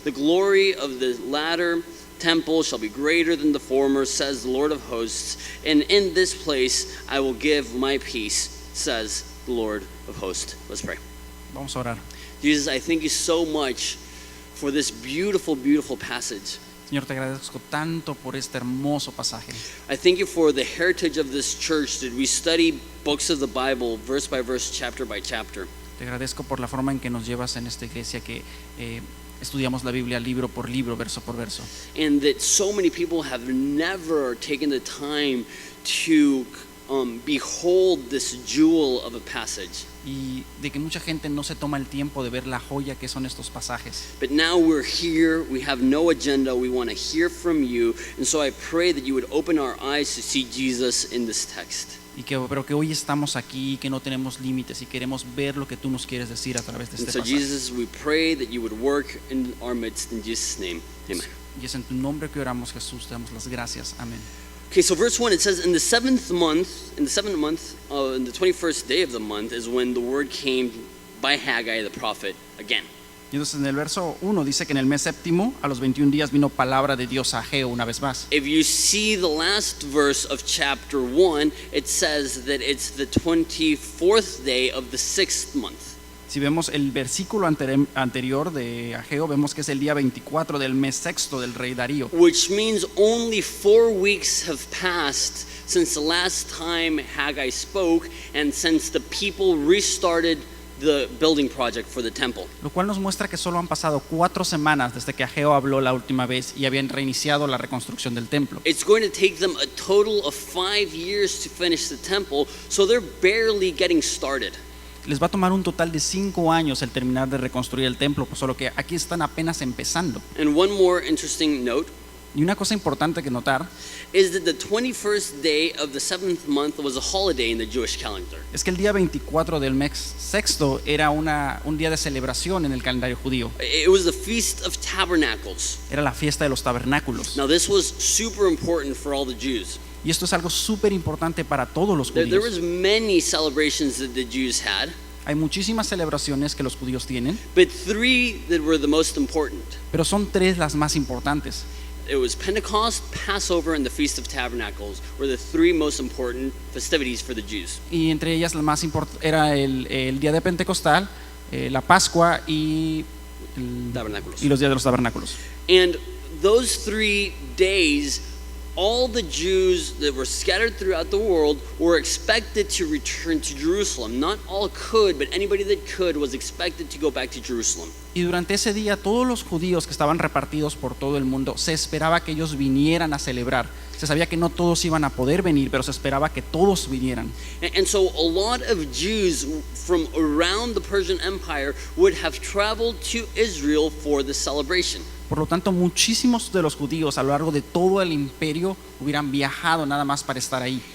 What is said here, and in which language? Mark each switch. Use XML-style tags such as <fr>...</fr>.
<en>The glory of the latter temple shall be greater than the former, says the Lord of hosts. And in this place I will give my peace, says the Lord of hosts. Let's pray.</en> <es>Vamos a orar.</es> <en>Jesus, I thank you so much for this beautiful, beautiful passage.</en> <es>Señor, te agradezco tanto por este hermoso pasaje.</es> <en>I thank you for the heritage of this church that we study books of the Bible, verse by verse, chapter by chapter.</en> <es>Te agradezco por la forma en que nos llevas en esta iglesia, que estudiamos la Biblia libro por libro, verso por verso.</es> <en>And that so many people have never taken the time to behold this jewel of a passage.</en> <es>Y de que mucha gente no se toma el tiempo de ver la joya que son estos pasajes.</es> <en>But now we're here, we have no agenda, we want to hear from you, and so I pray that you would open our eyes to see Jesus in this text.</en> <es>Pero que hoy estamos aquí, que no tenemos límites y queremos ver lo que tú nos quieres decir a través de</es> <en>And</en> <es>este</es> <en>so</en> <es>pasaje.</es> <en>Jesus, we pray that you would work in our midst, in Jesus' name, amen.</en> <es>Y es en tu nombre que oramos, Jesús, te damos las gracias. Amén.</es> <en>Okay, so verse 1, it says, in the seventh month, in the 21st day of the month is when the word came by Haggai the prophet again.</en> <es>Y entonces en el verso 1 dice que en el mes séptimo, a los 21 días, vino palabra de Dios a Ageo una vez más.</es> <en>If you see the last verse of chapter 1, it says that it's the 24th day of the 6th month.</en> <es>Si vemos el versículo anterior de Ageo, vemos que es el día 24 del mes sexto del rey Darío.</es> <en>Which means only 4 weeks have passed since the last time Haggai spoke and since the people restarted the building project for the temple.</en> <es>Lo cual nos muestra que solo han pasado 4 semanas desde que Ageo habló la última vez y habían reiniciado la reconstrucción del templo.</es> <en>It's going to take them a total of 5 years to finish the temple, so they're barely getting started.</en> <es>Les va a tomar un total de 5 años el terminar de reconstruir el templo, pues solo que aquí están apenas empezando.</es> <en>And one more interesting note</en> <es>Y una cosa importante que notar</es> <en>is that the 21st day of the 7th month was a holiday in the Jewish calendar.</en> <es>es que el día 24 del mes sexto era un día de celebración en el calendario judío.</es> <en>It was the Feast of Tabernacles.</en> <es>Era la fiesta de los tabernáculos.</es> <en>Now this was super important for all the Jews.</en> <es>Y esto es algo súper importante para todos los</es> <en>There was</en> <es>judíos.</es> <en>many celebrations that the Jews had.</en> <es>Hay muchísimas celebraciones que los judíos tienen,</es> <en>but three that were the most important.</en> <es>pero son tres las más importantes.</es> <en>It was Pentecost, Passover, and the Feast of Tabernacles were the three most important festivities for the Jews.</en> <es>Y entre ellas la más importante era el día de Pentecostal, la Pascua y Tabernáculos. los días de los tabernáculos.</es> <en>And those 3 days, all the Jews that were scattered throughout the world were expected to return to Jerusalem. Not all could, but anybody that could was expected to go back to Jerusalem.</en> <es>Y durante ese día todos los judíos que estaban repartidos por todo el mundo, se esperaba que ellos vinieran a celebrar. Se sabía que no todos iban a poder venir, pero se esperaba que todos vinieran.</es> <en>And so a lot of Jews from around the Persian Empire would have traveled to Israel for the celebration.</en> <es>Por lo tanto, muchísimos de los judíos a lo largo de todo el imperio hubieran viajado nada más para estar ahí.</es>